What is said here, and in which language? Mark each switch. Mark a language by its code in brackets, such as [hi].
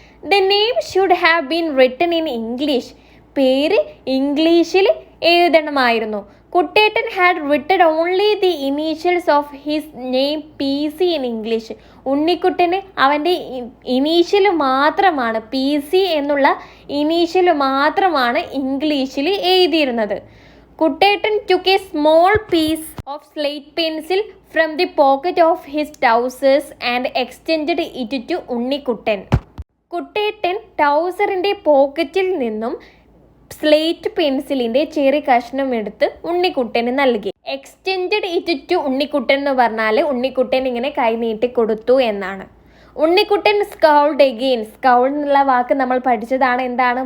[en] The name should have been written in English. [ml] പേര് ഇംഗ്ലീഷിൽ എഴുതണമായിരുന്നു. [en] Kuttettan had written only the initials of his name PC in English. [ml] ഉണ്ണിക്കുട്ടന് അവൻ്റെ initial മാത്രമാണ്, PC എന്നുള്ള initial മാത്രമാണ് ഇംഗ്ലീഷിൽ എഴുതിയിരുന്നത്. [en] Kuttettan took a small piece of slate pencil from the pocket of his trousers and extended it to Unnikuttan. [ml] കുട്ടേട്ടൻ ട്രൗസറിൻ്റെ പോക്കറ്റിൽ നിന്നും slate പെൻസിലിൻ്റെ ചെറിയ കഷ്ണം എടുത്ത് ഉണ്ണിക്കുട്ടന് നൽകി. [en] extended it to [ml] ഉണ്ണിക്കുട്ടൻ എന്ന് പറഞ്ഞാൽ ഉണ്ണിക്കുട്ടൻ ഇങ്ങനെ കൈ നീട്ടി കൊടുത്തു എന്നാണ്. ഉണ്ണിക്കുട്ടൻ [en] Scowled again. [ml] സ്കൗൾഡ് എന്നുള്ള വാക്ക് നമ്മൾ പഠിച്ചതാണ്. എന്താണ്?